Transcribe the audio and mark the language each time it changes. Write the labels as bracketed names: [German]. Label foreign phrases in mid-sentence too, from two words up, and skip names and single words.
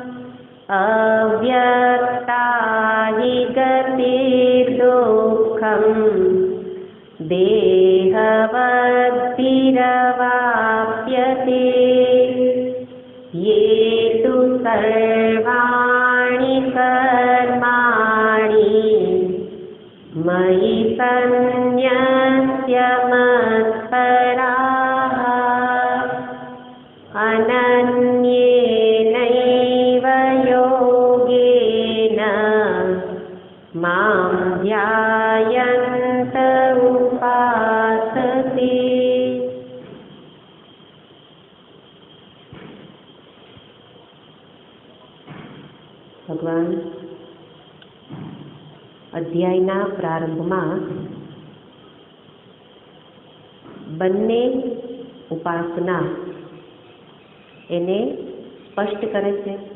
[Sanskrit] अव्यक्ता हि गतिर्दुःखम् देहवद्भिरवाप्यते ये तु सर्वाणि कर्माणि मयि सन्न्यस्य मत्पराः अनन्येनैव योगेन मां ध्यायन्त उपासते। [Gujarati] ભગવાન અધ્યાયના પ્રારંભમાં બંને ઉપાસના એને સ્પષ્ટ કરે છે.